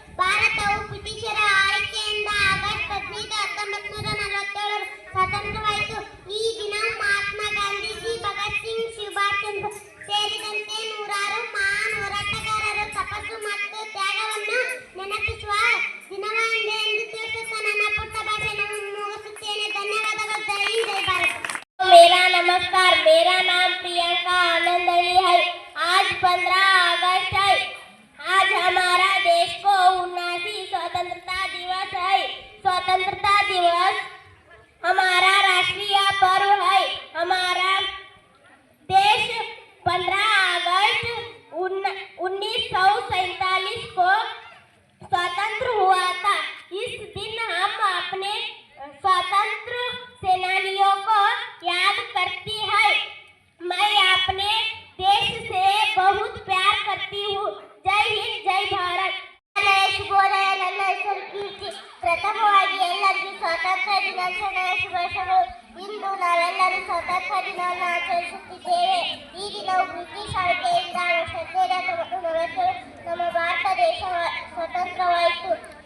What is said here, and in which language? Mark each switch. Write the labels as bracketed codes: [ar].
[kn] ಭಾರತವು ಬ್ರಿಟಿಷರ ಆಳ್ವಿಕೆಯಿಂದ ಆಗಸ್ಟ್ 15, 1947 ಸ್ವಾತಂತ್ರ್ಯವಾಯಿತು. ಈ ದಿನ ಮಹಾತ್ಮ ಗಾಂಧೀಜಿ, ಭಗತ್ ಸಿಂಗ್, ಸುಭಾಷ್ ಚಂದ್ರ ಸೇರಿದಂತೆ ನೂರಾರು ಮಹಾನ್ ಹೋರಾಟಗಾರರು ತಪಸ್ಸು ಮತ್ತು ತ್ಯಾಗವನ್ನು ನೆನಪಿಸುವ ದಿನವಾಗಿದೆ ಎಂದು ತಿಳಿಸುತ್ತಾ ನನ್ನ ಪುಟ್ಟ ಭಾಷಣವನ್ನು ಮುಗಿಸುತ್ತೇನೆ. ಧನ್ಯವಾದಗಳು. ಜೈ ಹಿಂದ್, ಜೈ ಭಾರತ್. [hi] मेरा नमस्कार, मेरा नाम प्रियंका आनंदली है. आज 15 अगस्त है. आज हमारा देश को 79 स्वतंत्रता दिवस है. स्वतंत्रता दिवस हमारा राष्ट्रीय पर्व है. हमारा देश 15 अगस्त 1947 को स्वतंत्र हुआ था. इस दिन हम अपने स्वतंत्र सेनानियों को याद करती है. मैं अपने देश से बहुत प्यार करती हूँ. जय हिंद, जय भारत. [kn] ಶುಭೋದಯ. ನನ್ನ ಹೆಸರು ಕೀರ್ತಿ. ಪ್ರಥಮವಾಗಿ ಎಲ್ಲರಿಗೂ ಸ್ವಾತಂತ್ರ್ಯ ದಿನಾಚರಣೆಯ ಶುಭಾಶಯಗಳು. ಇಂದು ನಾವೆಲ್ಲರೂ ಸ್ವಾತಂತ್ರ್ಯ ದಿನವನ್ನು ಆಚರಿಸುತ್ತಿದ್ದೇವೆ. ಈ ದಿನವು ಬ್ರಿಟಿಷ್ ಆಳ್ವಿಕೆಯಿಂದ ಆಗಸ್ಟ್ 15, 1947 ನಮ್ಮ ಭಾರತ ದೇಶ ಸ್ವತಂತ್ರವಾಯಿತು.